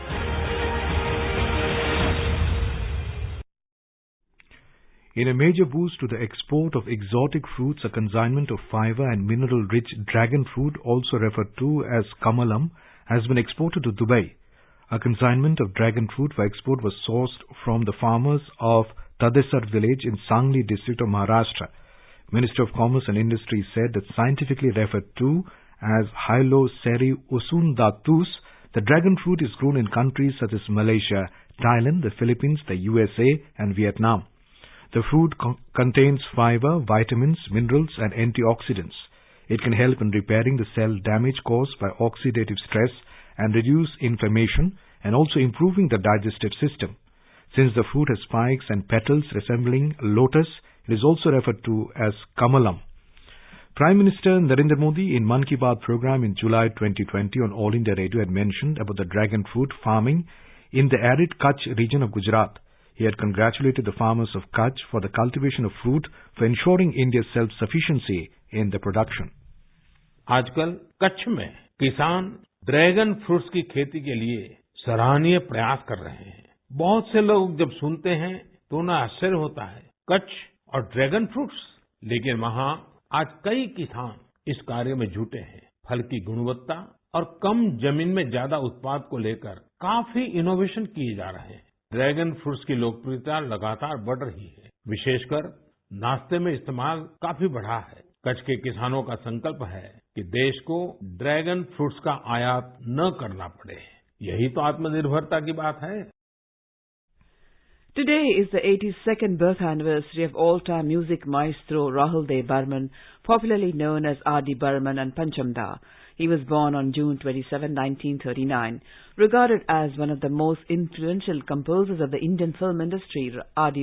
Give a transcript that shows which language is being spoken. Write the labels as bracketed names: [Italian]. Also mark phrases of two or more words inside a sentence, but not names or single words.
[English] In a major boost to the export of exotic fruits, a consignment of fiber and mineral-rich dragon fruit, also referred to as kamalam, has been exported to Dubai. A consignment of dragon fruit for export was sourced from the farmers of Tadesar village in Sangli district of Maharashtra. Minister of Commerce and Industry said that scientifically referred to as Hylocereus usundatus, the dragon fruit is grown in countries such as Malaysia, Thailand, the Philippines, the USA and Vietnam. The fruit contains fiber, vitamins, minerals and antioxidants. It can help in repairing the cell damage caused by oxidative stress and reduce inflammation and also improving the digestive system. Since the fruit has spikes and petals resembling a lotus, it is also referred to as Kamalam. Prime Minister Narendra Modi in Mann Ki Baat program in July 2020 on All India Radio had mentioned about the dragon fruit farming in the arid Kutch region of Gujarat. He had congratulated the farmers of Kutch for the cultivation of fruit for ensuring India's self-sufficiency in the production. [Hindi] आजकल कच्छ में किसान [English] dragon fruits [Hindi] की खेती के लिए सराहनीय प्रयास कर रहे हैं। बहुत से लोग जब सुनते हैं तो उन्हें आश्चर्य होता है, कच्छ और [English] dragon fruits, [Hindi] लेकिन वहाँ आज कई किसान इस कार्य में जुटे हैं। फल की गुणवत्ता और कम जमीन में ज्यादा उत्पाद को लेकर काफी इनोवेशन किए जा रहे हैं। [English] dragon fruits [Hindi] की लोकप्रियता लगातार बढ़ रही है, विशेषकर नाश्ते में इस्तेमाल काफी बढ़ा है। कच्छ के किसानों का संकल्प है कि देश को [English] dragon fruits [Hindi] का आयात न करना पड़े। यही तो आत्मनिर्भरता की बात है। [English] Today is the 82nd birth anniversary of all-time music maestro Rahul Dev Burman, popularly known as R.D. Burman and Panchamda. He was born on June 27, 1939. Regarded as one of the most influential composers of the Indian film industry, R.D.